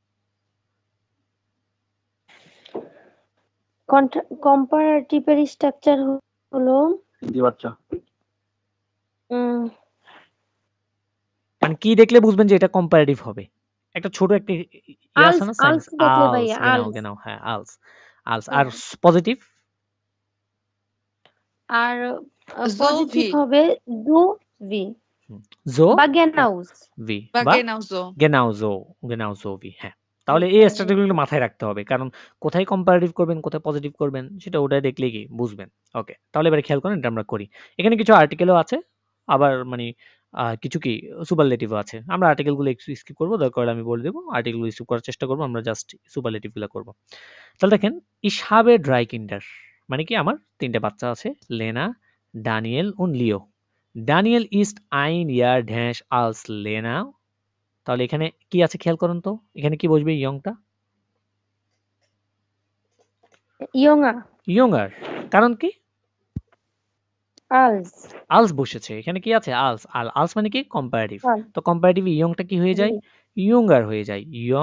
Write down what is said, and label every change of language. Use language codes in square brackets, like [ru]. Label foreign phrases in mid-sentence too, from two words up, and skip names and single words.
[bn] কম্পারেটিভের স্ট্রাকচার হলো হিন্দি বাচ্চা। উম, মানে কি দেখলে বুঝবেন যে এটা কম্পারেটিভ হবে? একটা ছোট একটা ইয়ে আছে আলস না, সাইন। আলস দেখলে আলস, ভাইয়া genau, আলস genau, হ্যাঁ, আলস। আলস আর পজিটিভ? আর জো পজিটিভ ভি হবে দু ভি জো বা গেনাউস ভি বা বা [de] genau so. genau so, genau so ভি। [bn] হ্যাঁ, তাহলে এই স্ট্র্যাটেজিগুলো মাথায় রাখতে হবে, কারণ কোথায় কম্পারেটিভ করবেন, কোথায় পজিটিভ করবেন, সেটা ওটাই দেখলেই কি বুঝবেন। ওকে, তাহলে এবারে খেয়াল করেন, এটা আমরা করি। এখানে কিছু আর্টিকেলও আছে, আবার মানে কিছু কি সুপারলেটিভও আছে। আমরা আর্টিকেলগুলো একটু স্কিপ করবো, দরকার হলে আমি বলে দেবো। আর্টিকেলগুলো স্কিপ করার চেষ্টা করবো, আমরা জাস্ট সুপারলেটিভগুলো করবো। তাহলে দেখেন, [de] ich habe drei Kinder, [bn] মানে কি আমার 3টে বাচ্চা আছে। [de] লেনা, ডানিয়েল und লিও। ডানিয়েল ist ein Jahr dash als Lena। [bn] তাহলে এখানে কি আছে খেয়াল করুন তো, এখানে কি বসবে ইয়ংটা? ইয়ংা ইয়ংআর। কারণ কি? আলস আলস বসেছে, এখানে কি আছে? আলস। আর আলস মানে কি? কম্পারেটিভ। তো কম্পারেটিভ ইয়ংটা কি হয়ে যায়? ইয়ংআর হয়ে যায়। ইয়ং,